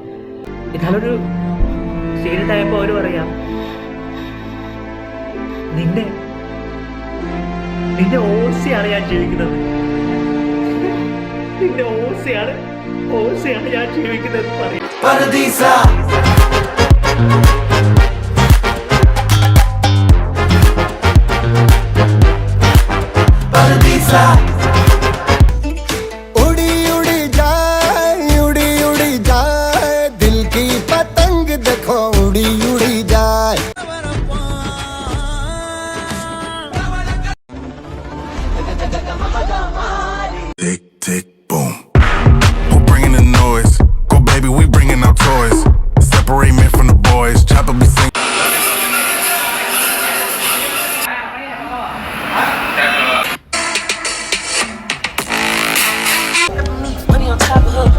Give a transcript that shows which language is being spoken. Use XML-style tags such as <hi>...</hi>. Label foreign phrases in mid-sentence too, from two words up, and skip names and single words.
<ml>ഇതാളൊരു സീരിയസ് ആയപ്പോ അവര് പറയാ നിന്നെ നിന്റെ ഓസയാണ് ഞാൻ ജീവിക്കുന്നത്. നിന്റെ ഓസയാണ് ഞാൻ ജീവിക്കുന്നത് പറയും.</ml> <hi>उड़ी उड़ी जाए दिल की पतंग देखो उड़ी उड़ी जाए.</hi> <en>Tick, tick, boom. Who bringing the noise? Go, baby, we bringing our toys. Separate men from the boys. Chopper be singing. Money on top of her.</en>